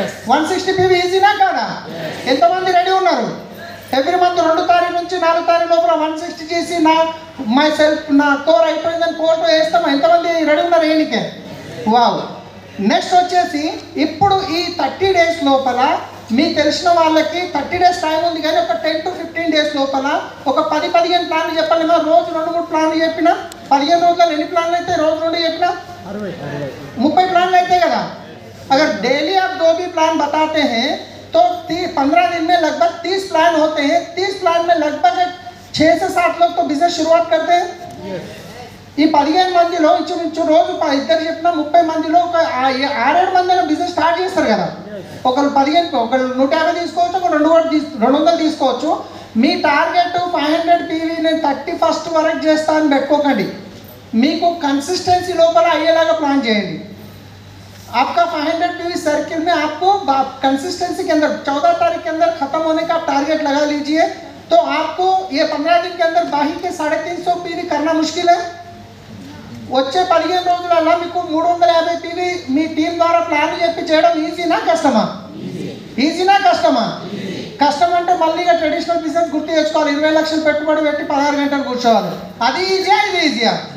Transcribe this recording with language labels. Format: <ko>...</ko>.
<te>160 PV ఈజీనా కాదా? ఎంతమంది ready ఉన్నారు? ఎవ్రీ మంత్ 2 తారీఖు నుంచి 4 తారీఖు లోపల 160 చేసి మై సెల్ఫ్ నా కోర్ అయిపోయిందని ఫోటో వేస్తాం, ఎంతమంది రెడీ ఉన్నారు ఏనికే? వావ్. నెక్స్ట్ వచ్చేసి ఇప్పుడు ఈ 30 డేస్ లోపల మీకు తెలిసిన వాళ్ళకి 30 డేస్ టైం ఉంది, కానీ ఒక 10 to 15 డేస్ లోపల ఒక 10-15 ప్లాన్లు చెప్పండి। మేము రోజు 2-3 ప్లాన్లు చెప్పినా 15 రోజుల్లో ఎన్ని ప్లాన్లు అయితే? రోజు 2 చెప్పినా 30 ప్లాన్లు అయితే కదా।</te> <hi>अगर डेली आप 2 भी प्लान बताते हैं तो 15 दिन में लगभग 30 प्लान होते हैं। 30 प्लान में लगभग 6 से 7 लोग तो बिजनेस शुरुआत करते हैं।</hi> <te>ఈ 15 మందిలో ఇంచుమించు రోజు ఇద్దరు చెప్పిన 30 మందిలో ఒక 6-7 మంది బిజినెస్ స్టార్ట్ చేస్తారు కదా। ఒకరు 15, ఒకరు 150 తీసుకోవచ్చు, ఒక 200 తీసుకోవచ్చు। మీ టార్గెట్ 500 పీవీ నేను 31st వరకు చేస్తా అని పెట్టుకోకండి, మీకు కన్సిస్టెన్సీ లోపల అయ్యేలాగా ప్లాన్ చేయండి।</te> <hi>आपका 500 पीवी सर्किल में आपको कंसिस्टेंसी के अंदर 14 तारीख के अंदर खत्म होने का टारगेट लगा लीजिए, तो आपको ये 15 दिन के अंदर बाही के 350 पीवी करना मुश्किल है।</hi> <te>వచ్చే 15 రోజులలో మీకు 350 పీవీ మీ టీం ద్వారా ప్లాన్ చెప్పి చేయడం ఈజీనా కష్టమా? ఈజీనా కష్టమా? కష్టం అంటే మళ్ళీ ట్రెడిషనల్ బిజినెస్ గుర్తు తెచ్చుకోవాలి, 20 లక్షలు పెట్టుబడి పెట్టి 16 గంటలు కూర్చోవాలి, అది ఈజీయా ఇది ఈజీయా?</te>